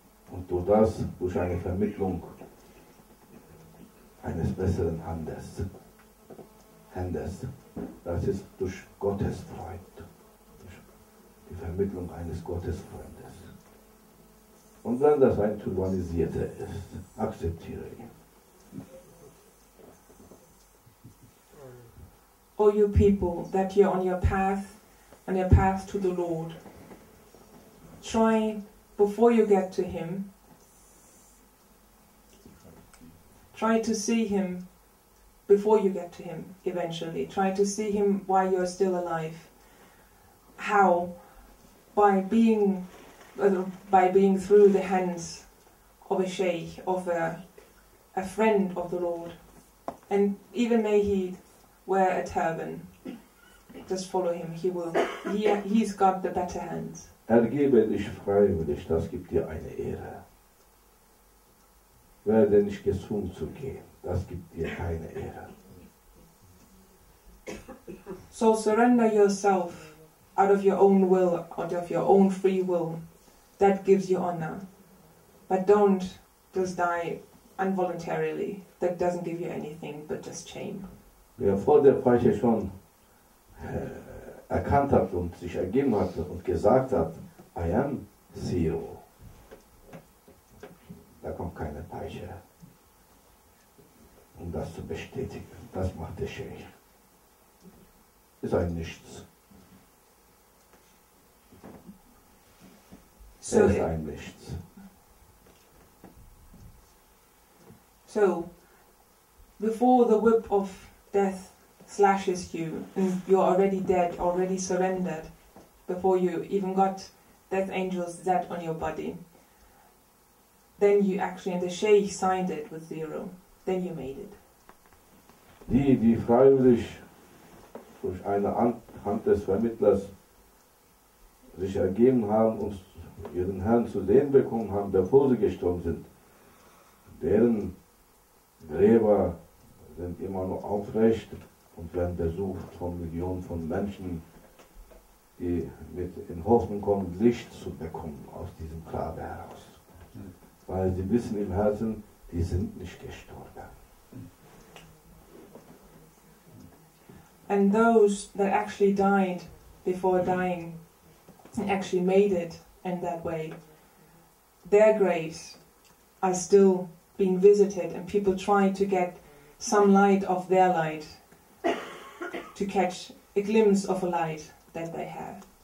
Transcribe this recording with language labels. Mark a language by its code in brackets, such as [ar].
[de] Und durch das, durch eine Vermittlung eines besseren Handes, das ist durch Gottes Freund, durch die Vermittlung eines Gottesfreundes. Und wenn das ein Turbanisierter ist, akzeptiere ihn. [en] All you people that you're on your path to the Lord, try, before you get to Him, try to see Him before you get to Him eventually. Try to see Him while you're still alive. How? By being through the hands of a sheikh, of a friend of the Lord. And even may he wear a turban. Just follow him, he's got the better hands. [de] Ergebe dich freiwillig, das gibt dir eine Ehre. Werde nicht gezwungen zu gehen, das gibt dir keine Ehre. [en] So surrender yourself out of your own will, out of your own free will. That gives you honor. But don't just die involuntarily. That doesn't give you anything but just shame. [de] Wer vor der Peitsche schon erkannt hat und sich ergeben hat und gesagt hat, [en] I am Zero, [de] da kommt keine Peitsche, um das zu bestätigen. Das macht der Sheikh. Ist ein Nichts. So, ist ein Nichts. [en] So, before the whip of death slashes you and you're already dead, already surrendered, before you even got death angel's Z on your body, then you actually, and the sheikh signed it with zero, then you made it. [de] Die freiwillig durch eine Hand des Vermittlers sich ergeben haben und ihren Herrn zu sehen bekommen haben, bevor sie gestorben sind, deren Gräber sind immer noch aufrecht und werden besucht von Millionen von Menschen, die in Hoffnung kommen, Licht zu bekommen aus diesem Grabe heraus. Weil sie wissen im Herzen, die sind nicht gestorben. [en] And those that actually died before dying and actually made it in that way, their graves are still being visited, and people try to get some light of their light, to catch a glimpse of a light that they have.